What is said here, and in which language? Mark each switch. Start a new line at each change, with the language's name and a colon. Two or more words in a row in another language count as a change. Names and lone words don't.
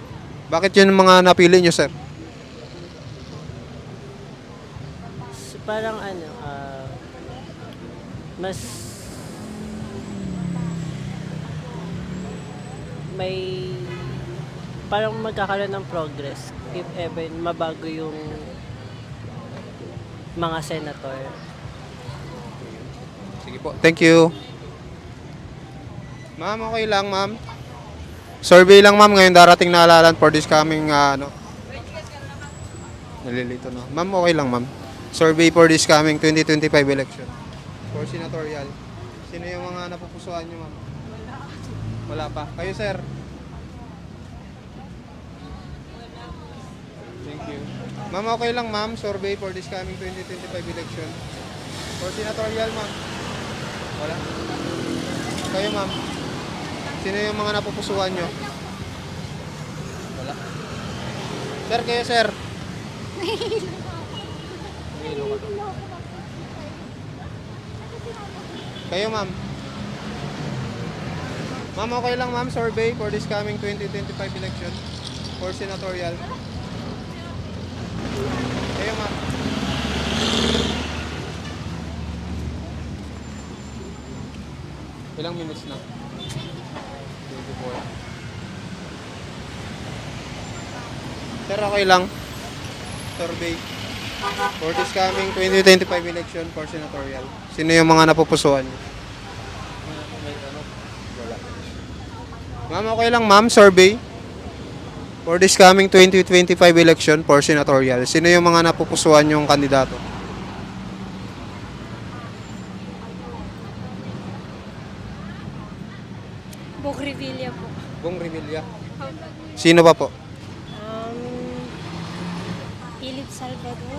Filipino: Bakit yun ang mga napili nyo sir? Parang mas may parang magkakaroon ng progress
English: if ever
Filipino: mabago yung mga senator. Sige po.
English: Thank you.
Filipino: Ma'am, okay lang ma'am. Survey lang ma'am ngayon darating na halalan
English: for this coming
Filipino: nalilito na. Ma'am, okay lang ma'am.
English: Survey for this coming 2025 election for senatorial.
Filipino: Sino yung mga napupusuan nyo ma'am? Wala pa. Kayo sir?
English: Thank you. Ma'am, okay lang ma'am. Survey for this coming 2025 election for senatorial ma'am.
Filipino: Wala. Kayo ma'am? Sino yung mga napupusuan nyo? Wala. Sir, kayo sir? Kayo ma'am? Ma'am, okay lang ma'am.
English: Survey for this coming 2025 election for senatorial.
Filipino: Kayo ma'am? Ilang minutes na? 24. Sir, okay lang.
English: Survey for this coming 2025 election for senatorial.
Filipino: Sino yung mga napupusuan niyo? Wala. Ma'am, okay lang ma'am.
English: Survey for this coming 2025 election for senatorial.
Filipino: Sino yung mga napupusuan yung kandidato? Bong Revilla po. Bong Revilla. Sino pa po? Philip Salvador.